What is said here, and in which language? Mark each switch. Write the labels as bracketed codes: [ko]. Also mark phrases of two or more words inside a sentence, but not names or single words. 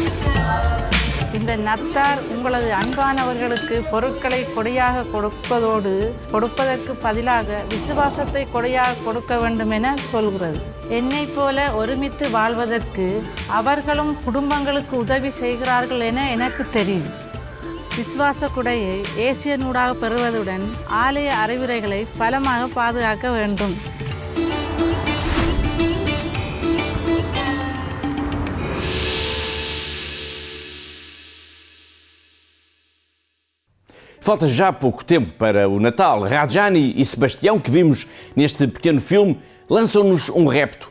[ta] இந்த நத்தார் உங்களது அன்பானவர்களுக்கு பொருட்களை கொடையாக கொடுப்பதற்கு பதிலாக விசுவாசத்தை கொடையாக கொடுக்க வேண்டும் என சொல்கிறது. என்னை போல ஒருமித்து வாழ்வதற்கு அவர்களும் குடும்பங்களுக்கு உதவி செய்கிறார்கள் என எனக்கு தெரியும். விசுவாச கொடையை ஏசியனூடாக பெறுவதுடன் ஆலய அறிவுரைகளை பலமாக பாதுகாக்க வேண்டும். [pt] Falta já pouco tempo para o Natal. Rajani e Sebastião, que vimos neste pequeno filme, lançam-nos um repto.